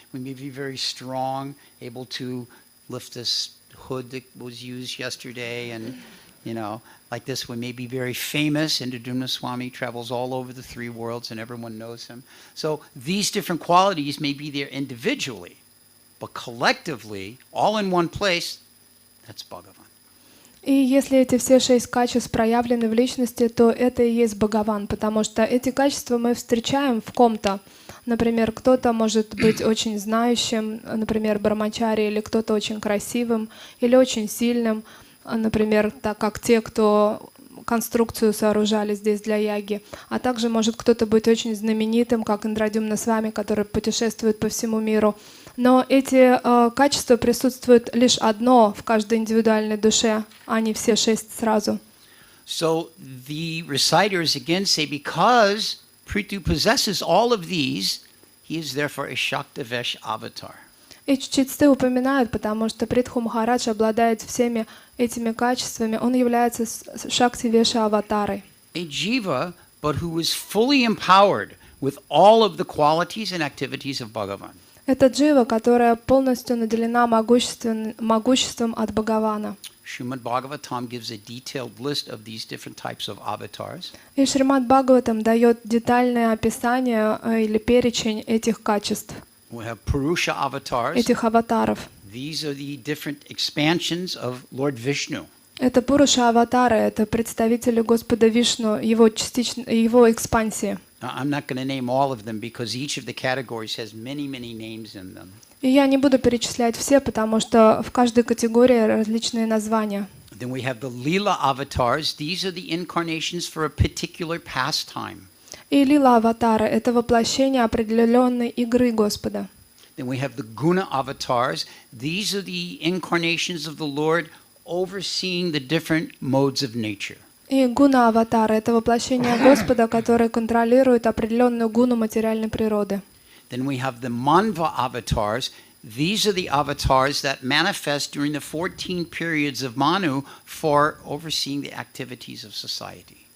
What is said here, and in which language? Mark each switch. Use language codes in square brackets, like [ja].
[en] We may be very strong, able to lift this hood that was used yesterday, and, like this. We may be very famous. Indradumna Swami travels all over the 3 worlds, and everyone knows him. So these different qualities may be there individually, but collectively, all in one place, that's Bhagavan. [ru] И если эти все 6 качеств проявлены в личности, то это и есть Бхагаван, потому что эти качества мы встречаем в ком-то. Например, кто-то может быть очень знающим, например, брамачари, или кто-то очень красивым, или очень сильным, например, так как те, кто конструкцию сооружали здесь для яги. А также может кто-то быть очень знаменитым, как Индрадюмна Свами, который путешествует по всему миру. Но эти качества присутствуют лишь одно в каждой индивидуальной душе, а не все 6 сразу. [en] So the reciters again say, because Prithu possesses all of these, he is therefore a Shaktavesh avatar. [ru] И чтецы упоминают, потому что Притху Махарадж обладает всеми этими качествами, он является Шакти-веша аватарой. [en] A jiva, but who is fully empowered with all of the qualities and activities of Bhagavan. [ru] Это джива, которая полностью наделена могуществом от Бхагавана. [en] Shrimad Bhagavatam gives a detailed list of these different types of avatars. [ru] И Шримад Бхагаватам дает детальное описание или перечень этих качеств, [en] We have Purusha avatars. [ru] этих аватаров. [en] These are the different expansions of Lord Vishnu. [ru] Это Пуруша-аватары, это представители Господа Вишну, его экспансии. [en] Now, I'm not going to name all of them because each of the categories has many, many names in them. [ru] И я не буду перечислять все, потому что в каждой категории различные названия. [en] Then we have the Leela avatars. These are the incarnations for a particular pastime. [ru] И лила-аватары — это воплощение определенной игры Господа. [en] Then we have the Guna avatars. These are the incarnations of the Lord overseeing the different modes of nature. [ru] И гуна-аватары — это воплощение Господа, которое контролирует определенную гуну материальной природы. [en] Then we have the Manva avatars. These are the avatars that manifest during the 14 periods of Manu for overseeing the activities of society.